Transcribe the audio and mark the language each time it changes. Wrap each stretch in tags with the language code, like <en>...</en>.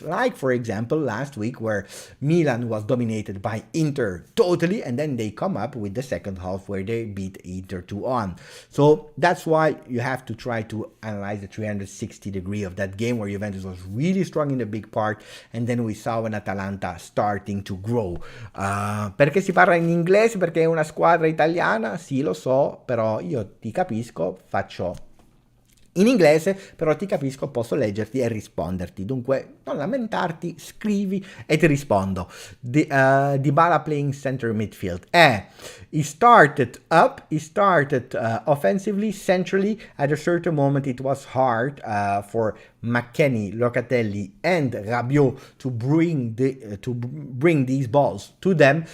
<en>Like, for example, last week where Milan was dominated by Inter totally, and then they come up with the second half where they beat Inter 2-1. So that's why you have to try to analyze the 360 degree of that game where Juventus was really strong in the big part, and then we saw an Atalanta starting to grow.</en> <it>Perché si parla in inglese? Perché è una squadra italiana? Sì, lo so, però io ti capisco, faccio in inglese, però ti capisco, posso leggerti e risponderti. Dunque, non lamentarti, scrivi e ti rispondo.</it> <en>Dybala playing center midfield. He started up, he started offensively, centrally. At a certain moment, it was hard for McKennie, Locatelli, and Rabiot to bring these balls to them.</en>